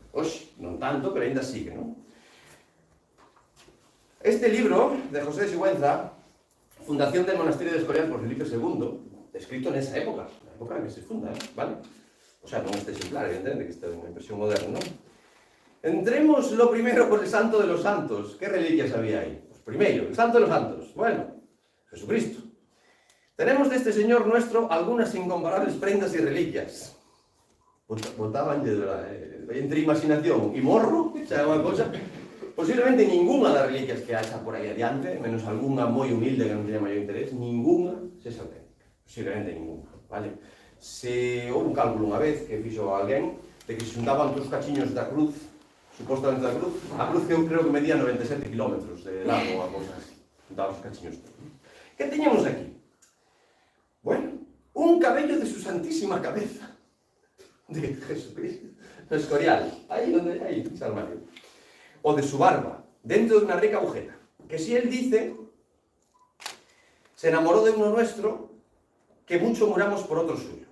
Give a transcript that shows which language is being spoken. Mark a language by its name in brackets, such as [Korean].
[Galician] Oxe, non tanto, pero ainda sí que non. Este libro de José de Sigüenza, Fundación del Monasterio de Escorial por Felipe II, escrito nesa época, na época en que se funda, vale? O sea, non este exemplar, evidentemente, que este é unha impresión moderna, non? [Spanish] Entremos lo primero por el Santo de los Santos. ¿Qué reliquias había ahí? Pues primero, el Santo de los Santos. Bueno, Jesucristo. Tenemos de este Señor nuestro algunas incomparables prendas y reliquias. [Galician] Botaban entre imaginación y morro, o sea, unha cosa. Posiblemente ninguna das reliquias que haxa por aí adiante, menos algunha moi humilde que non teña maior interés, ninguna se auténtica. Posiblemente ninguna, vale? Se houve un cálculo unha vez que fixo alguén de que se xuntaban todos os cachiños da cruz, supostamente da cruz, a cruz que eu creo que medía 97 kilómetros de largo, a cousa así, xuntaban os cachiños. Que teñamos aquí? [Spanish] Bueno, un cabello de su santísima cabeza, de Jesucristo, no Escorial, ahí donde hay ese armario, o de su barba, dentro de una rica agujeta, que si él dice, se enamoró de uno nuestro, que mucho muramos por otro suyo.